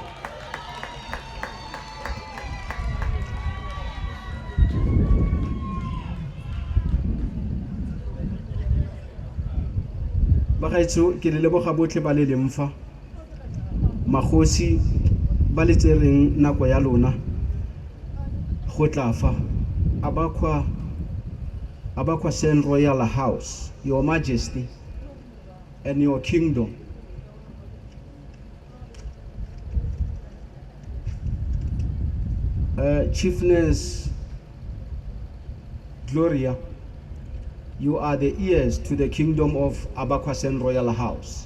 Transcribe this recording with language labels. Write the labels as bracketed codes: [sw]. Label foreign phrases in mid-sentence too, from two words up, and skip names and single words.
[tn] Bagaetsho ke le leboga botlhe ba le lemfa, magosi ba le tsereng nako ya lona go tla fa Abakwa Sen Royal House, [en] Your Majesty and your kingdom. Chiefness Gloria, you are the ears to the kingdom of Abakwa Sen Royal House.